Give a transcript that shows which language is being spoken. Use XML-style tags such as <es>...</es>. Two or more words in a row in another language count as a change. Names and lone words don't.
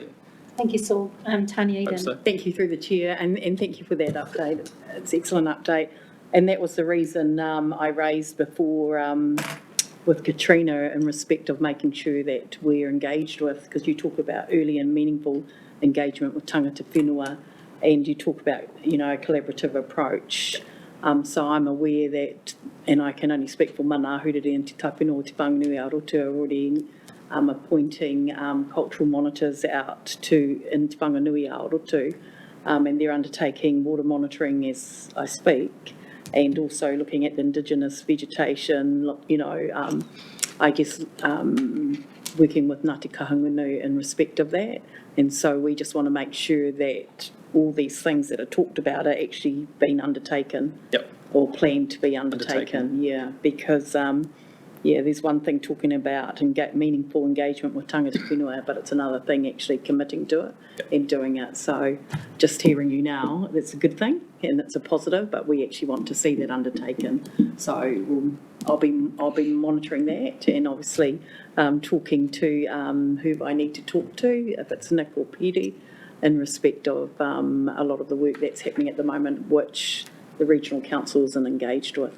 <en>Thank you, Saul. Tanya Eden. So. Thank you through the chair, and thank you for that update. It's an excellent update. And that was the reason I raised before with Katrina in respect of making sure that we're engaged with, because you talk about early and meaningful engagement with</en> <mi>tangata whenua,</mi> <en>and you talk about, a collaborative approach. So I'm aware that, and I can only speak for Mana Hurere and Te Tapino o Te Whanganui Arotu are already appointing cultural monitors out in Te Whanganui Arotu, and they're undertaking water monitoring as I speak, and also looking at the Indigenous vegetation, I guess working with Ngāti Kahungunu in respect of that. And so we just want to make sure that all these things that are talked about are actually being undertaken. Yep. Or planned to be undertaken. Yeah, because there's one thing talking about meaningful engagement with</en> <mi>tangata whenua,</mi> <en>but it's another thing actually committing to it and doing it. So just hearing you now, that's a good thing and it's a positive, but we actually want to see that undertaken. So I'll be monitoring that, and obviously talking to who I need to talk to, if it's Nick or Petey, in respect of a lot of the work that's happening at the moment, which the regional council isn't engaged with.</en>